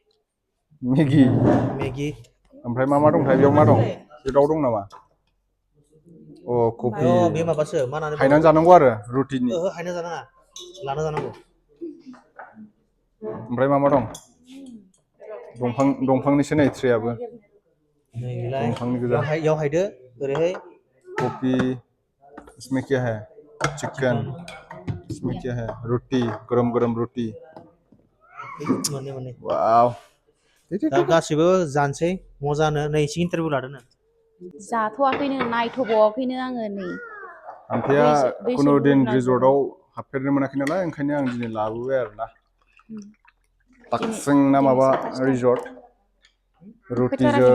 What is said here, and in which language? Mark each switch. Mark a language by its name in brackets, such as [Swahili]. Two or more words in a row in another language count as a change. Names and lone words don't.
[Bodo] ओमफ्राय मा दंथाय बेयाव मा दं बे दाउ दं नामा अ कफि बे माबासो मा होननानै हायनानै जानांगौ आरो रुटिनि ओहो हायना जानाङा लाना जानांगौ ओमफ्राय मा दं दंफांनिसो नै ट्रेयाबो दंफांनि गोजा याव हायदो ओरैहाय [Hindi] कॉफी इसमें क्या है चिकन इसमें क्या है रोटी गरम गरम रोटी [Bodo] मोननै वाव दा गासिबो जानोसै मजानो नै एसे इन्टारभिउ लादोनो जाथ'वाखैनो नायथ'बावाखैनो आङो नै आमफ्राया दैसो खुनु दिन लुबैना रिजर्टआव हाबफेरनो मोनाखै नालाय ओंखायनो आं दिनै लाबोबाय आरोना ताकसिं ना माबा रिजर्ट रुटिजों